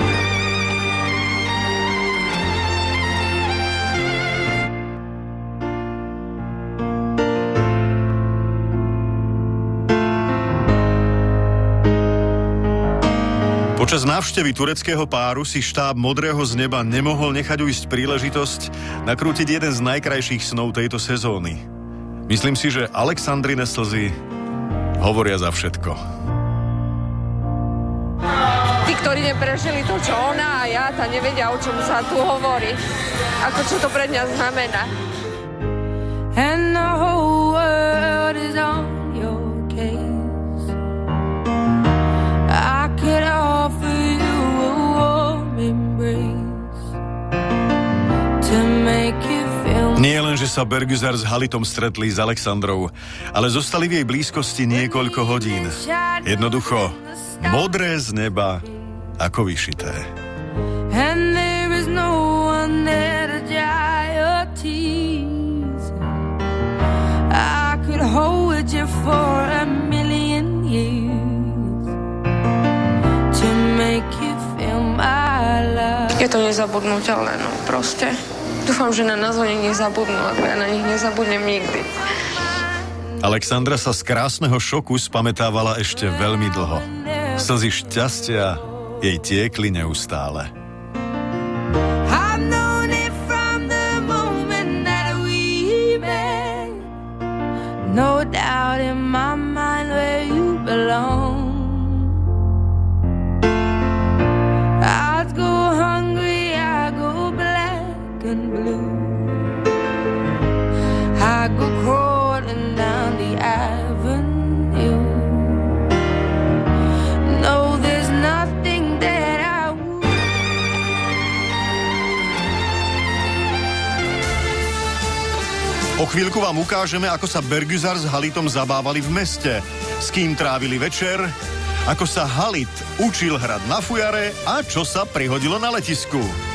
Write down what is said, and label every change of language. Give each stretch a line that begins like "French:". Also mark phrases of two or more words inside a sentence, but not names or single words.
Slovak: Počas návštevy tureckého páru si štáb Modrého z neba nemohol nechať ujsť príležitosť nakrútiť jeden z najkrajších snov tejto sezóny. Myslím si, že Alexandrine slzy hovoria za všetko. Tí, ktorí neprežili to, čo ona a ja, tá nevedia, o čom sa tu hovorí. Ako čo to pre mňa znamená.
English: And the whole world is on your case. I could offer you a warm embrace to make you feel.
Slovak: Nie len, že sa Bergüzar s Halitom stretli s Alexandrou, ale zostali v jej blízkosti niekoľko hodín. Jednoducho, modré z neba ako vyšité.
English: And there is no one there to dry your tears. I could hold you for a million years to make you feel my love.
Slovak: Je to nezabudnutelné, no proste. Dúfam, že na nás oni nezabudnú, ako ja na nich nezabudnem nikdy. Alexandra sa z krásneho šoku spamätávala ešte veľmi dlho. Slzy šťastia jej tiekli neustále.
English: I've known it from the moment that we met. No doubt in my mind where you belong. I'd go hungry, I go black and blue. I go crawling down the avenue. No, there's nothing that I would.
Slovak: O chvíľku vám ukážeme, ako sa Bergüzar s Halitom zabávali v meste, s kým trávili večer, ako sa Halit učil hrať na fujare a čo sa prihodilo na letisku.